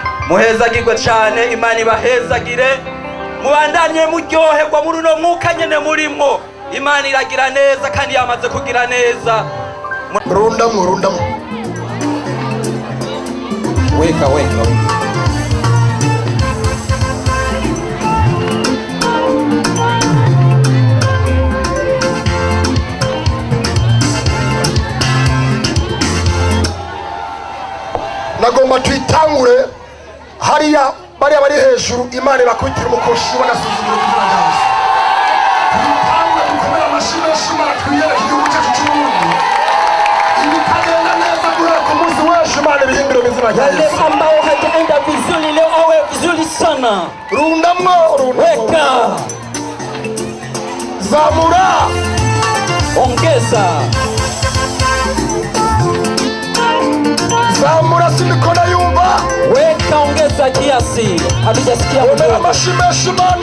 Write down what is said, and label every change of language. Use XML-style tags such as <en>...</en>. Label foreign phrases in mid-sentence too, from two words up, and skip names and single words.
<rn>muhezagirwe cyane. Imana ibahezagire, mubandanye muryoherwa muri uno mwuka nyene murimwo. Imana iragira neza kandi yamaze kugira neza. Rundamo</rn> <sw>weka</sw> <rn>nagomba twitangure hariya bariya bari hejuru. Imana bakubitira umukoshi bagasuzugura kugira ngo twitangure dukomere amashyi menshi. Imana twiyereke igihugu cyacu cy'uburundi ibitagenda neza guhera ku munsi w'ejo. Imana ibihindure mu izina rya Yesu.</rn> <sw>wale ambao hajaenda vizuri leo awe vizuri sana.</sw> <rn>Rundamo</rn> <sw>Weka, zamura, ongeza, zamura, sinikona yumva. weka, ongeza kiasi. Hatujasikia</sw> <rn>Komera</rn> <sw>mdogo.</sw> <rn>amashyi menshi Imana.</rn>